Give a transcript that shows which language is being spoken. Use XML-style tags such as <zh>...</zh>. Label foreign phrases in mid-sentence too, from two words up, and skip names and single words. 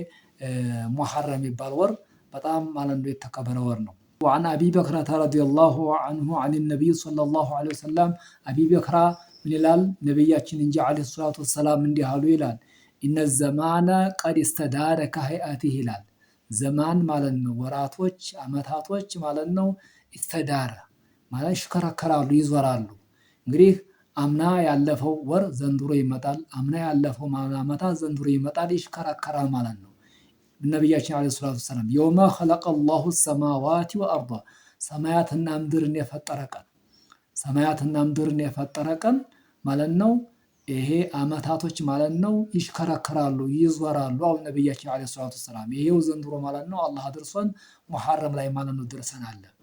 <am>ሙሐረም የሚባል ወር በጣም ማለት ነው የተከበረ ወር ነው።</am> <ar>وعن أبي بكرة رضي الله عنه عن النبي صلى الله عليه وسلم أبي بكرة من</ar> <am>ይላል ነብያችን እንጂ</am> <ar>عليه الصلاة والسلام</ar> <am>እንዲህ አሉ ይላል።</am> <ar>إن الزمان قد استدار كهيئته</ar> <am>ይላል። ዘማን ማለት ነው ወራቶች አመታቶች ማለት ነው استدار ማለት ይሽከረከራሉ ይዞራሉ። እንግዲህ አምና ያለፈው ወር ዘንድሮ ይመጣል፣ አምና ያለፈው ዓመታት ዘንድሮ ይመጣል፣ ይሽከረከራል ማለት ነው። ነብያችን</am> <ar>عليه الصلاة والسلام يوم خلق الله السماوات والأرض</ar> <am>ሰማያትና ምድርን የፈጠረ ቀን፣ ሰማያትና ምድርን የፈጠረ ቀን ማለት ነው። ይሄ አመታቶች ማለት ነው ይሽከረከራሉ ይዞራሉ። አሁን ነብያችን</am> <ar>عليه الصلاة والسلام</ar> <am>ይሄው ዘንድሮ ማለት ነው አላህ አድርሶን ሙሐረም ላይ ማለት ነው ደርሰናል።</am>